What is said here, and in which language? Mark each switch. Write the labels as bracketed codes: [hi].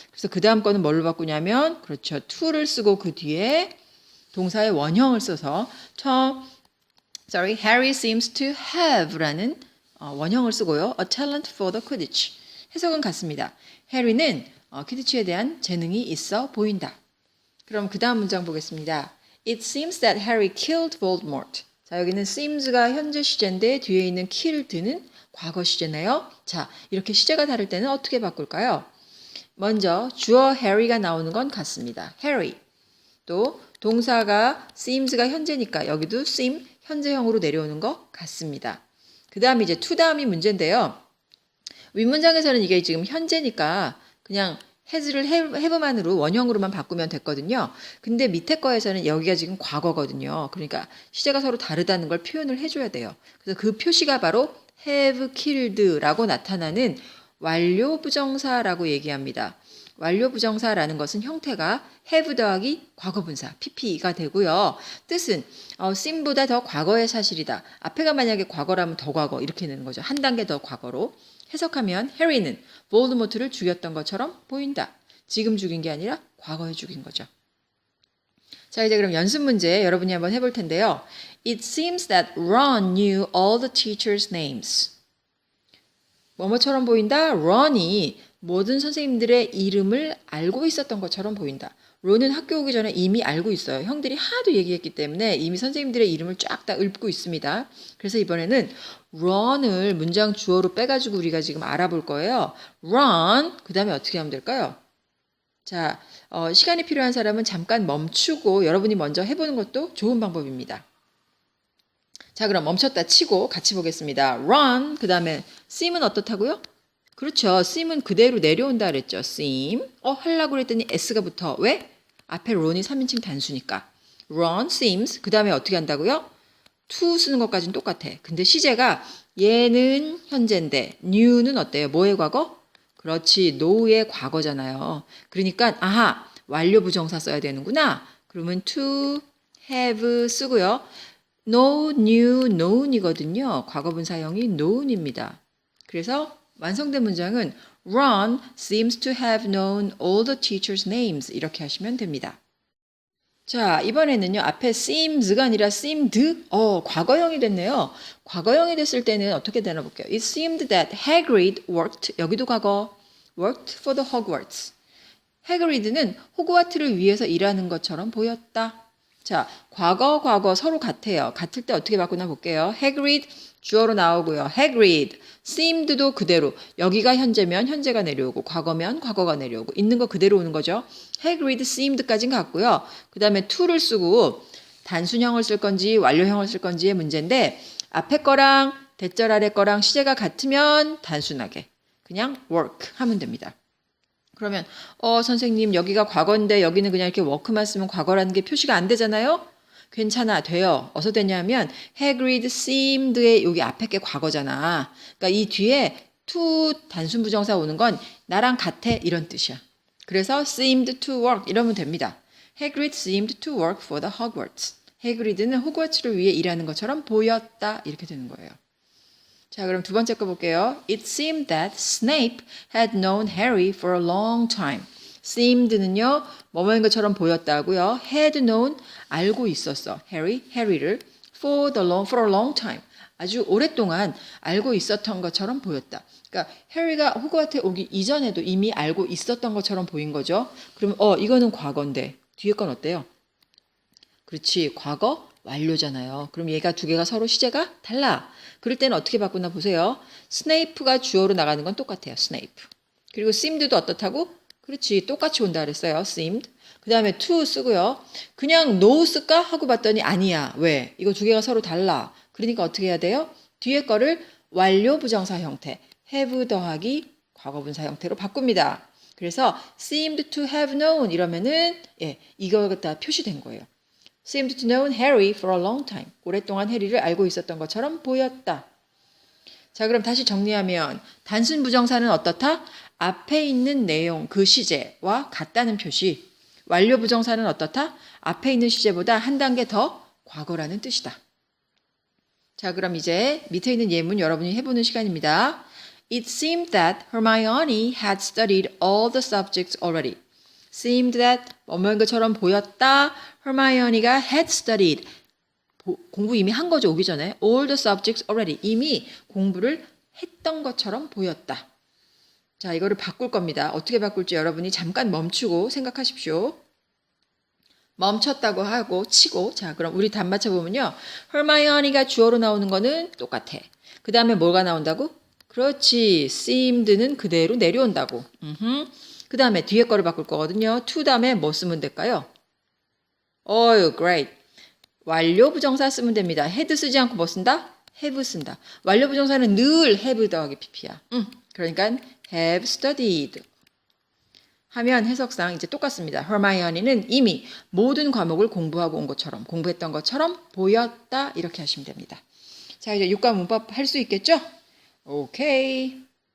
[ko] 그래서 그 다음 거는 뭘로 바꾸냐면 그렇죠. to를 쓰고 그 뒤에 동사의 원형을 써서 [en] Harry seems to have [ko] 라는 원형을 쓰고요. [en] A talent for the Quidditch. [ko] 해석은 같습니다. 해리는 퀴디치에 대한 재능이 있어 보인다. 그럼 그 다음 문장 보겠습니다. [en] It seems that Harry killed Voldemort. [ko] 자, 여기는 seems가 현재 시제인데 뒤에 있는 killed는 과거 시제네요. 자, 이렇게 시제가 다를 때는 어떻게 바꿀까요? 먼저 주어 Harry가 나오는 건 같습니다. [en] Harry. [ko] 또 동사가 seems가 현재니까 여기도 seem 현재형으로 내려오는 것 같습니다. 그 다음에 이제 to 다음이 문제인데요. 윗문장에서는 이게 지금 현재니까 그냥 has를 have만으로 원형으로만 바꾸면 됐거든요. 근데 밑에 거에서는 여기가 지금 과거거든요. 그러니까 시제가 서로 다르다는 걸 표현을 해줘야 돼요. 그래서 그 표시가 바로 have killed라고 나타나는 완료 부정사라고 얘기합니다. 완료 부정사라는 것은 형태가 have 더하기 과거분사 pp가 되고요. 뜻은 seem보다 더 과거의 사실이다. 앞에가 만약에 과거라면 더 과거 이렇게 되는 거죠. 한 단계 더 과거로 해석하면 해리는 볼드모트를 죽였던 것처럼 보인다. 지금 죽인 게 아니라 과거에 죽인 거죠. 자, 이제 그럼 연습 문제 여러분이 한번 해볼 텐데요. [en] It seems that Ron knew all the teachers' names. [ko] 뭐뭐처럼 보인다? 런이 모든 선생님들의 이름을 알고 있었던 것처럼 보인다. 론은 학교 오기 전에 이미 알고 있어요. 형들이 하도 얘기했기 때문에 이미 선생님들의 이름을 쫙 다 읊고 있습니다. 그래서 이번에는 런을 문장 주어로 빼가지고 우리가 지금 알아볼 거예요. 런, 그 다음에 어떻게 하면 될까요? 자, 시간이 필요한 사람은 잠깐 멈추고 여러분이 먼저 해보는 것도 좋은 방법입니다. 자, 그럼 멈췄다 치고 같이 보겠습니다. run, 그 다음에 seem은 어떻다고요? 그렇죠. seem은 그대로 내려온다 그랬죠. [en] seem. [ko] 하려고 그랬더니 s가 붙어. 왜? 앞에 ron이 3인칭 단수니까. [en] run, seems. [ko] 그 다음에 어떻게 한다고요? to 쓰는 것까지는 똑같아. 근데 시제가 얘는 현재인데 new는 어때요? 뭐의 과거? 그렇지. know의 과거잖아요. 그러니까 아하, 완료 부정사 써야 되는구나. 그러면 to have 쓰고요. know, knew, known이거든요. 과거분사형이 known입니다. 그래서 완성된 문장은 [en] Ron seems to have known all the teachers' names [ko] 이렇게 하시면 됩니다. 자, 이번에는요. 앞에 seems가 아니라 seemed, 과거형이 됐네요. 과거형이 됐을 때는 어떻게 되나 볼게요. [en] It seemed that Hagrid worked, [ko] 여기도 과거, [en] worked for the Hogwarts. [ko] 해그리드는 호그와트를 위해서 일하는 것처럼 보였다. 자, 과거 서로 같아요. 같을 때 어떻게 바꾸나 볼게요. Hagrid 주어로 나오고요. Hagrid, seemed도 그대로. 여기가 현재면 현재가 내려오고 과거면 과거가 내려오고 있는 거 그대로 오는 거죠. Hagrid, seemed까지는 같고요. 그 다음에 to를 쓰고 단순형을 쓸 건지 완료형을 쓸 건지의 문제인데 앞에 거랑 대절 아래 거랑 시제가 같으면 단순하게 그냥 work 하면 됩니다. 그러면 선생님 여기가 과거인데 여기는 그냥 이렇게 work만 쓰면 과거라는 게 표시가 안 되잖아요. 괜찮아, 돼요. 어디서 되냐면 Hagrid seemed의 여기 앞에 게 과거잖아. 그러니까 이 뒤에 to 단순 부정사 오는 건 나랑 같아 이런 뜻이야. 그래서 [en] seemed to work [ko] 이러면 됩니다. [en] Hagrid seemed to work for the Hogwarts. [ko] 해그리드는 호그와트를 위해 일하는 것처럼 보였다 이렇게 되는 거예요. 자, 그럼 두 번째 거 볼게요. [en] It seemed that Snape had known Harry for a long time. [ko] seemed는요, 뭐뭐인 것처럼 보였다고요. had known, 알고 있었어. 해리를 [en] for a long time. [ko] 아주 오랫동안 알고 있었던 것처럼 보였다. 그러니까 해리가 호그와트에 오기 이전에도 이미 알고 있었던 것처럼 보인 거죠. 그러면 이거는 과거인데 뒤에 건 어때요? 그렇지, 과거 완료잖아요. 그럼 얘가 두 개가 서로 시제가 달라. 그럴 때는 어떻게 바꾸나 보세요. 스네이프가 주어로 나가는 건 똑같아요. 스네이프. 그리고 seemed도 어떻다고? 그렇지, 똑같이 온다 그랬어요. seemed. 그 다음에 to 쓰고요. 그냥 no 쓸까 하고 봤더니 아니야. 왜? 이거 두 개가 서로 달라. 그러니까 어떻게 해야 돼요? 뒤에 거를 완료 부정사 형태, have 더하기 과거분사 형태로 바꿉니다. 그래서 [en] seemed to have known [ko] 이러면은 이거 갖다 표시된 거예요. [en] seemed to know Harry for a long time. [ko] 오랫동안 해리를 알고 있었던 것처럼 보였다. 자, 그럼 다시 정리하면 단순 부정사는 어떻다? 앞에 있는 내용, 그 시제와 같다는 표시. 완료 부정사는 어떻다? 앞에 있는 시제보다 한 단계 더 과거라는 뜻이다. 자, 그럼 이제 밑에 있는 예문 여러분이 해보는 시간입니다. [en] It seemed that Hermione had studied all the subjects already. [ko] seemed that 뭐뭐인 것처럼 보였다. Hermione가 had studied. 공부 이미 한 거죠. 오기 전에. [en] all the subjects already. [ko] 이미 공부를 했던 것처럼 보였다. 자, 이거를 바꿀 겁니다. 어떻게 바꿀지 여러분이 잠깐 멈추고 생각하십시오. 멈췄다고 하고 치고. 자, 그럼 우리 답 맞춰보면요. Hermione가 주어로 나오는 거는 똑같아. 그 다음에 뭐가 나온다고? 그렇지. seemed는 그대로 내려온다고. 그 다음에 뒤에 거를 바꿀 거거든요. to 다음에 뭐 쓰면 될까요? [en] great. [ko] 완료 부정사 쓰면 됩니다. had 쓰지 않고 뭐 쓴다? have 쓴다. 완료 부정사는 늘 have 더하기 pp야. 그러니까 [en] have studied. [ko] 하면 해석상 이제 똑같습니다. Hermione는 이미 모든 과목을 공부하고 온 것처럼, 공부했던 것처럼 보였다. 이렇게 하시면 됩니다. 자, 이제 육과 문법 할 수 있겠죠? 오케이.